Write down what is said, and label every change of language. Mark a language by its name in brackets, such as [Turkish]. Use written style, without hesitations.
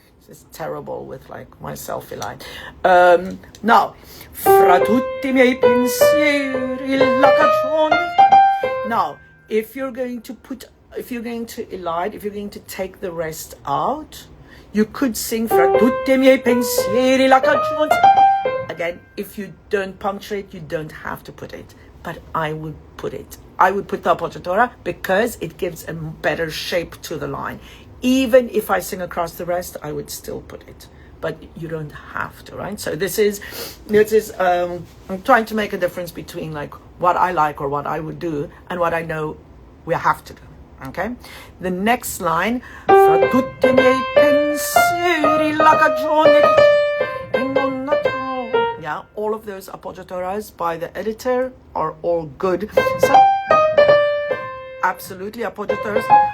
[English] This is terrible with like my selfie line. Now, [Italian] fra tutti miei pensieri la cagione. [English] Now, if you're going to elide, if you're going to take the rest out, you could sing [Italian] fra tutti miei pensieri la cagione. [English] Again, if you don't punctuate, you don't have to put it, but I would put it. I would put the appoggiatura because it gives a better shape to the line. Even if I sing across the rest, I would still put it, but you don't have to, right? So this is I'm trying to make a difference between like what I like or what I would do and what I know we have to do. Okay, the next line, [Italian] fra tutti i miei pensieri la cagione e non la trovo. [English] Yeah, all of those appoggiaturas by the editor are all good. So, absolutely appoggiaturas.